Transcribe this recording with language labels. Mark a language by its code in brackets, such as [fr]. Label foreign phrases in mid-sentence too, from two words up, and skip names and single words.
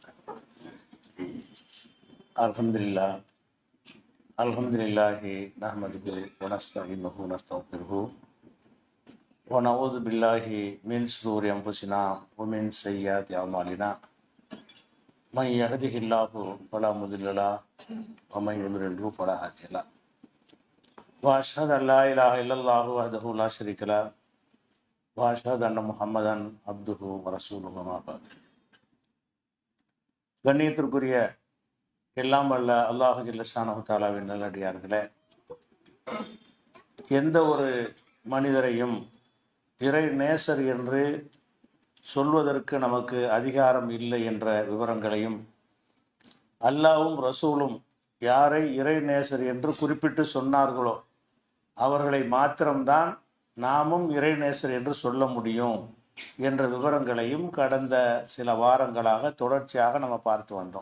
[ar] الحمد لله نحمده ونستعينه ونستغفره ونعوذ بالله من شرور أنفسنا ومن سيئات أعمالنا من يهده الله فلا مضل له ومن يضلل فلا هادي له وأشهد أن لا إله إلا الله وحده لا شريك له وأشهد أن محمدا عبده ورسوله أما بعد. [ta] கண்ணியத்திற்குரிய எல்லாம் வல்ல அல்லாஹ் [ar] جل شأنه [ta] தஆலாவின் நல்லடியார்களே, எந்த ஒரு மனிதரையும் இறை நேசர் என்று சொல்வதற்கு நமக்கு அதிகாரம் இல்லை என்ற விவரங்களையும், அல்லாஹ்வும் ரசூலும் யாரை இறை நேசர் என்று குறிப்பிட்டு சொன்னார்களோ அவர்களை மாத்திரம்தான் நாமும் இறை நேசர் என்று சொல்ல முடியும் என்ற விவரங்களையும் கடந்த சில வாரங்களாக தொடர்ச்சியாக நம்ம பார்த்து வந்தோம்.